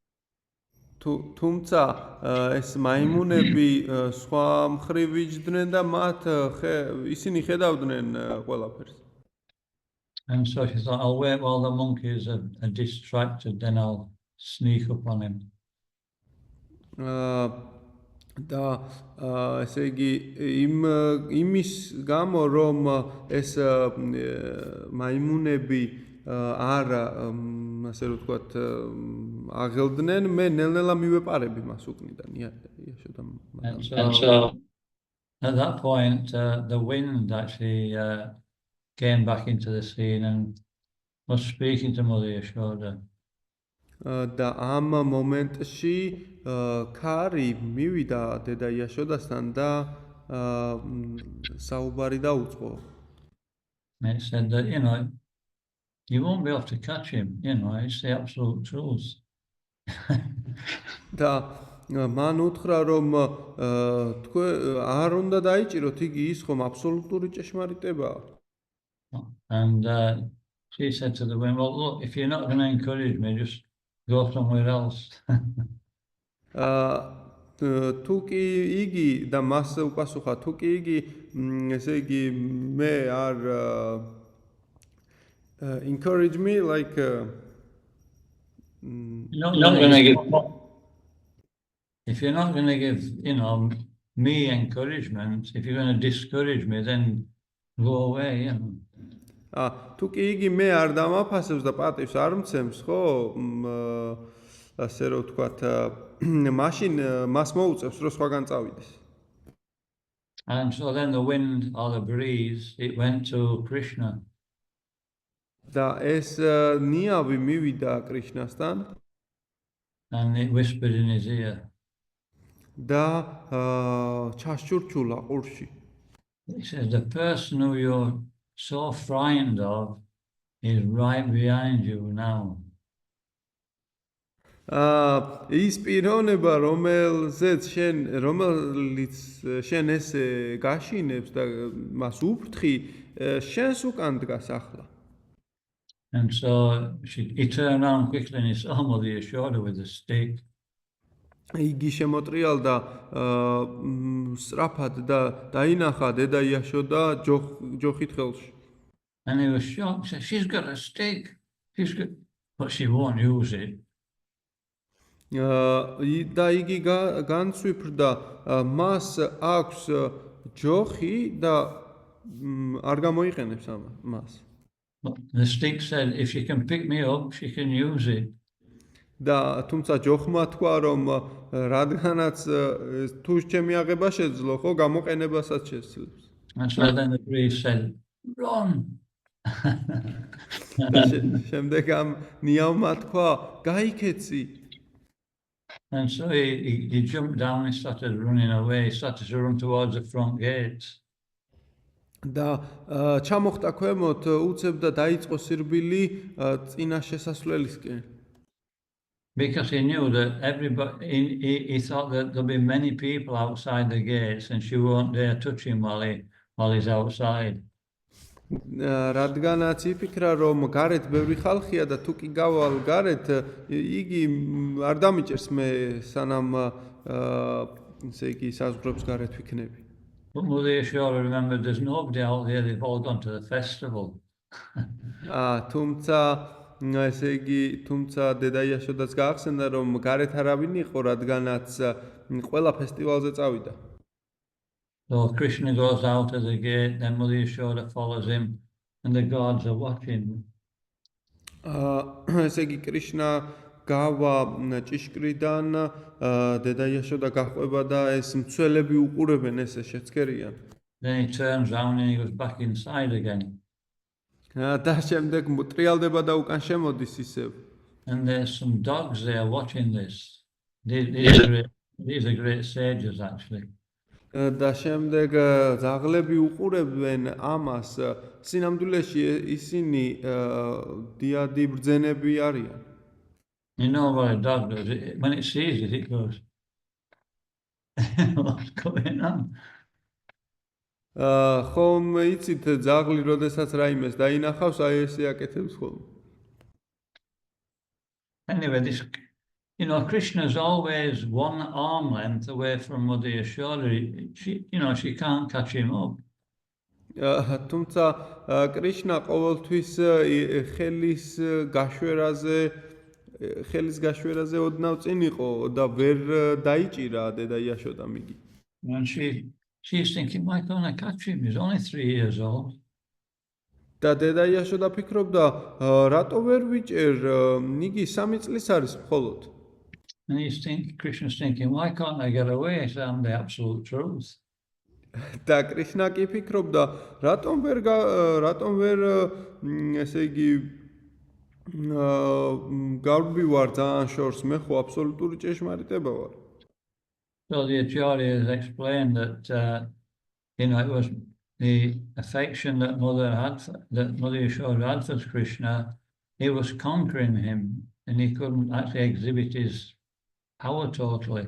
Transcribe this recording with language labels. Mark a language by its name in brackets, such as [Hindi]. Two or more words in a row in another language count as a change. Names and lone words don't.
[Georgian] თუმცა ეს მაიმუნები სხვა მხრივ იჯდნენ და მათ ისინი ხედავდნენ ყველაფერს. [English] And so she thought, I'll wait while the monkeys are distracted, then I'll sneak up on him. [Georgian] და ესე იგი იმის გამო რომ ეს მაიმუნები არ ასე რომ ვთქვათ აღელდნენ მე ნელ-ნელა მივეპარები მას უკნიდან იაშოდა. [English] And so at that point the wind actually came back into the scene and was speaking to Mother Yashoda. [Georgian] და ამ მომენტში ქარი მივიდა დედა იაშოდასთან და საუბარი დაუწყო. [English] And it said that, you won't be able to catch him, it's the absolute truth. [Georgian] და მან უთხრა რომ თქვენ არ უნდა დაიჭიროთ იგი ის ხომ აბსოლუტური ჭეშმარიტებაა. [English] And she said to the women, well, look, if you're not going to encourage me, just go somewhere else. [Georgian] თუ კი იგი და მას უპასუხა თუ კი იგი ესე იგი მე არ [English] encourage me like not going to give if you're not going to give me encouragement, if you're going to discourage me, then go away. [Georgian] თუ კი იგი მე არ დამაფასებს და პატივს არ მცემს, ხო? ასე რომ ვთქვათ, მაშინ მას მოუწევს რომ სხვაგან წავიდეს. [English] And so then the wind or the breeze, it went to Krishna. [Georgian] და ეს ნიავი მივიდა კრიშნასთან. [English] And it whispered in his ear. [Georgian] და ჩაშურჩულა ყურში. [English] He says, the person who you're so frightened of is right behind you now. [Georgian] ის პიროვნება რომელიც შენ ესე გაშინებს და მას უფრთხი შენს უკან დგას ახლა. [English] And so he turned around quickly and he saw Mother Yashoda with a stick. [Georgian] იგი შემოტრიალდა სწრაფად და დაინახა დედა იაშოდა ჯოხით ხელში. [English] And he was shocked. He said, she's got a stick. But she won't use it. [Georgian] და იგი განცვიფრდა მას აქვს ჯოხი და არ გამოიყენებს მას. [English] The stick said, if she can pick me up, she can use it. [Georgian] და თუმცა ჯოხმა თქვა რომ რადგანაც თუ ჩემი აღება შეძლო, ხო, გამოყენებასაც შესძლებს. [English] And so then the priest said, run. [Georgian] შემდეგ ამ ნიავმა თქვა, გაიქეცი. [English] And so he jumped down and started running away. He started to run towards the front gates. [Georgian] და ჩამოხტა ქვემოთ, უცებდა დაიწყო სირბილი წინა შესასვლელისკენ. [English] Because he knew that he thought that there'll be many people outside the gates and she won't dare touch him while he's outside. [Georgian] რადგანაც იფიქრა რომ გარეთ ბევრი ხალხია და თუ კი გავალ გარეთ იგი არ დამიჭერს მე სანამ ესე იგი საზღვრებს გარეთ ვიქნები. [English] But Mother Yashoda remembered there's nobody out there, they've all gone to the festival. [Georgian] თუმცა ესე იგი თუმცა დედა იაშოდაც გაახსენდა რომ გარეთ არავინ იყო რადგანაც ყველა ფესტივალზე წავიდა. [English] So Krishna goes out of the gate, then Mother Yashoda follows him, and the gods are watching. [Georgian] ესე იგი კრიშნა გავა ჭიშკრიდან დედა იაშოდა გაჰყვება და ეს მცველები უყურებენ ესე შეცქერიან. [English] Then he turns round and he goes back inside again. [Georgian] და შემდეგ ტრიალდება და უკან შემოდის ისევ. [English] And there's some dogs there watching this. These are great sages, actually. [Georgian] და შემდეგ ძაღლები უყურებენ ამას. სინამდვილეში ისინი დიადი ბრძენები არიან. [English] You know what a dog does? When it sees it, it goes, what's going on? [Georgian] ხომ იცით ძაღლი როდესაც რაიმეს დაინახავს, აი ესე აკეთებს ხოლმე. [English] Anyway, this, you know, Krishna's always one arm length away from Mother Yashoda. She can't catch him up. [Georgian] თუმცა კრიშნა ყოველთვის ხელის გაშვერაზე ოდნავ წინ იყო და ვერ დაიჭირა დედა იაშოდამ იგი. [English] And she's thinking, why can't I catch him? He's only 3 years old. [Georgian] და დედა იაშოდა ფიქრობდა, რატო ვერ ვიჭერ, იგი 3 წლის არის მხოლოდ. [English] And Krishna's thinking, why can't I get away? So I'm the absolute truth. [Georgian] და კრიშნა კი ფიქრობდა, რატომ ვერ ესე იგი გავბივარ ძალიან შორს, მე ხო აბსოლუტური ჭეშმარიტება ვარ. [English] So the Acharyas explained that it was the affection that Mother Yashoda had for Krishna. It was conquering him, and he couldn't actually exhibit his power totally.